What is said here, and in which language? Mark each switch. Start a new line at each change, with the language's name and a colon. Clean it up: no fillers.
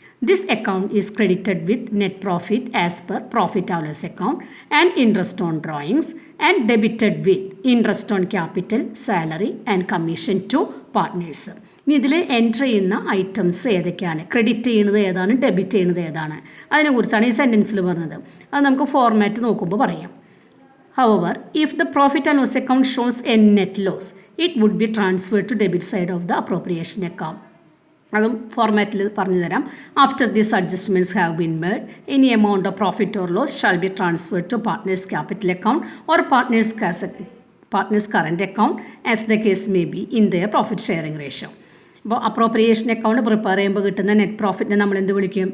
English: This account is credited with net profit as per profit and loss account and interest on drawings and debited with interest on capital, salary and commission to partners.
Malayalam: ഇനി ഇതിൽ enter ചെയ്യുന്ന items ഏതൊക്കെയാണ്? Credit ചെയ്യുന്നത് ഏതാണ്? Debit ചെയ്യുന്നത് ഏതാണ്? അതിനെക്കുറിച്ചാണ് ഈ സെൻറ്റൻസിൽ പറഞ്ഞത്. അത് നമുക്ക് ഫോർമാറ്റ് നോക്കുമ്പോൾ പറയാം.
English: However, if the profit and loss account shows a net loss, it would be transferred to debit side of the appropriation account.
Malayalam: അതും ഫോർമാറ്റിൽ പറഞ്ഞു തരാം.
English: After these adjustments have been made, any amount of profit or loss shall be transferred to partners capital account or partners current account as the case may be in their profit sharing ratio.
Malayalam: അപ്പോൾ appropriation account prepare ചെയ്യുമ്പോൾ കിട്ടുന്ന net പ്രോഫിറ്റിനെ നമ്മൾ എന്ത് വിളിക്കും?